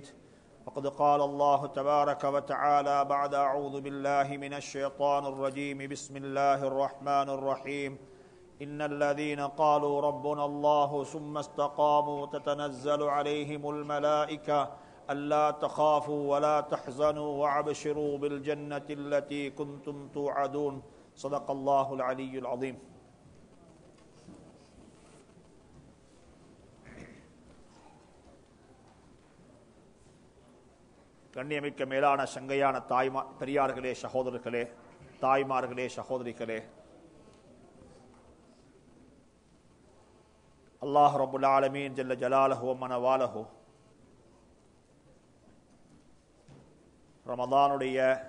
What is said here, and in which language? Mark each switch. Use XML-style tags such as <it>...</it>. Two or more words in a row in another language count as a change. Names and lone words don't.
<ar>وقد قال الله تبارك وتعالى بعد أعوذ بالله من الشيطان الرجيم بسم الله الرحمن الرحيم إن الذين قالوا ربنا الله ثم استقاموا تتنزل عليهم الملائكة ألا تخافوا ولا تحزنوا وأبشروا بالجنة التي كنتم توعدون صدق الله العلي العظيم.</ar> <ta>கண்ணியமிக்க மேலான சங்கையான பெரியார்களே, சகோதரர்களே, தாய்மார்களே, சகோதரிகளே, அல்லாஹ்</ta> <ar>رب العالمين جل جلاله و منواله</ar> <ta>ரமதானுடைய</ta>